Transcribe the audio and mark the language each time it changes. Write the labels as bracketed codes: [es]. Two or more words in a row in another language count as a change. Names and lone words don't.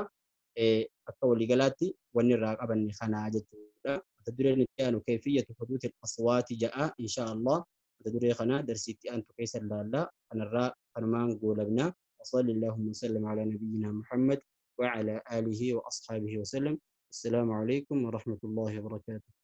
[om] Akka waliigalaatti wanni irraa qabanne kanaa jechuudha. Mata dureen itti aanu [ar] كيفية حدوث الأصوات [om] ja'a [ar] إن شاء الله. [om] Mata duree kana darsiitti aantu keessa ilaallaa kanarraa kanumaan goolabna. [ar] وصلى اللهم وسلم على نبينا محمد وعلى آله وأصحابه وسلم. السلام عليكم ورحمة الله وبركاته.